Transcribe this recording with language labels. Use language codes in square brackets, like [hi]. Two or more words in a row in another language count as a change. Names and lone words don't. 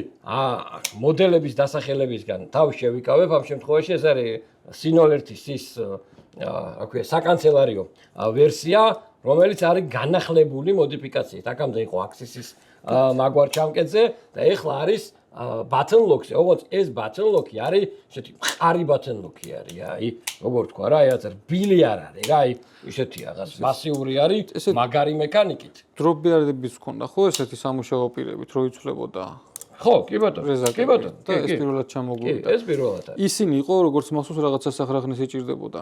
[ka] მოდელების დასახელებისგან თავი შევიკავებ, ამ შემთხვევაში ეს არის სინოლერთის ის აქვე საკანცელარიო ვერსია, რომელიც არის განახლებული მოდიფიკაციით. აქამდე იყო აქსისის მაგვარ ჩამკეტზე და ეხლა არის [en] button lock- [ka] ი. ოღონდ ეს [en] button lock- [ka] ი არის ესეთი მყარი [en] button lock- [ka] ი არის. აი, როგორ თქვა რა, აი ასე რბილი არ არის რა, აი ისეთი რაღაც მასიური არის, მაგარი მექანიკით. დროპბიარდების მქონდა ხო ესეთი სამუშაო პირებით რო იცვლებოდა? ხო, კი ბატონო. კი ბატონო. და ეს პირველად ჩამოგვიდა. ეს პირველად არის. ისინი იყო როგორც მახსოვს რაღაცა სახრახნის ეჭირდებოდა.